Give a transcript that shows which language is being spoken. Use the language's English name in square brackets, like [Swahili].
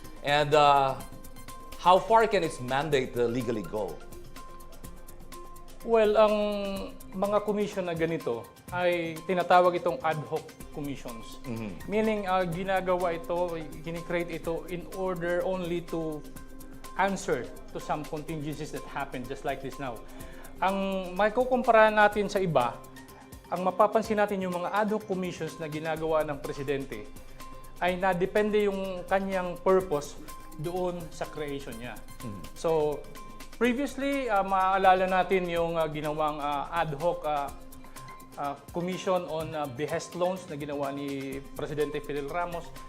[English] And how far can its mandate legally go? [Filipino] Well, ang mga commission na ganito ay tinatawag itong ad hoc commissions. [English] Meaning, [Filipino] ginagawa ito, kinikreate ito [English] in order only to answer to some contingencies that happen just like this now. [Filipino] Ang may kukumpara natin sa iba, ang mapapansin natin yung mga ad hoc commissions na ginagawa ng presidente ay nadepende yung kanyang purpose doon sa creation niya. So, previously, maaalala natin yung ginawang ad hoc commission on behest loans na ginawa ni Presidente Fidel Ramos.